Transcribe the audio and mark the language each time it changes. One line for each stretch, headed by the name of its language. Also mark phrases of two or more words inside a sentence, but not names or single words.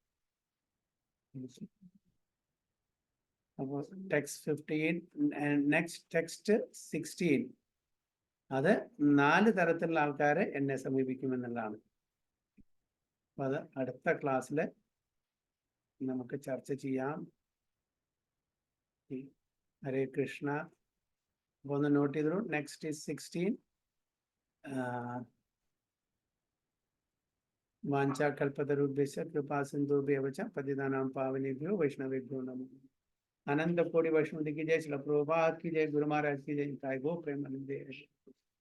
Malayalam: അപ്പോൾ
English: text 15 next text 16
Malayalam: അത് 4 തരത്തിലുള്ള ആൾക്കാരെ എന്നെ സമീപിക്കുമെന്നുള്ളതാണ്. അപ്പൊ അത് അടുത്ത ക്ലാസ്സിൽ നമുക്ക് ചർച്ച ചെയ്യാം. ഹരേ കൃഷ്ണ. അപ്പൊ ഒന്ന് നോട്ട് ചെയ്തോളൂ.
English: next is 16.
Sanskrit: वाञ्छाकल्पतरुभ्यश्च कृपासिन्धुभ्य एव च पतितानां पावनेभ्यो वैष्णवेभ्यो नमो.
Hindi: अनंत कोटि वैष्णव की जय, श्रील प्रभुपाद की जय, गुरु महाराज की जय, गो प्रेमानंदे।